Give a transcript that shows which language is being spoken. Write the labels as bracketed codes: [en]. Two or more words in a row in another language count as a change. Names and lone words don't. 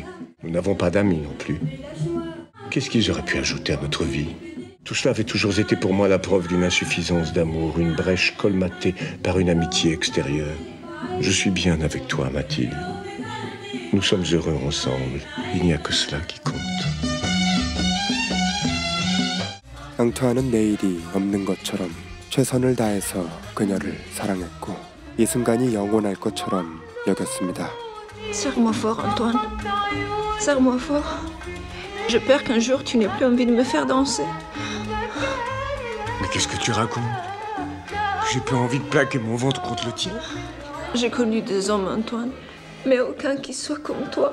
[fr] Nous n'avons pas d'amis non plus. Qu'est-ce qu'ils auraient pu ajouter à notre vie? Tout cela avait toujours été pour moi la preuve d'une insuffisance d'amour, une brèche colmatée par une amitié extérieure. Je suis bien avec toi, Mathilde. Nous sommes heureux ensemble. Il n'y a que cela qui compte. [ko] 앙투안은 내일이 없는 것처럼 최선을 다해서 그녀를 사랑했고 이 순간이 영원할 것처럼 여겼습니다. [fr] Serre-moi fort, Antoine. Serre-moi fort. J'ai peur qu'un jour tu n'aies plus envie de me faire danser. Mais qu'est-ce que tu racontes? J'ai plus envie de plaquer mon ventre contre le tien? J'ai connu des hommes, Antoine, mais aucun qui soit comme toi.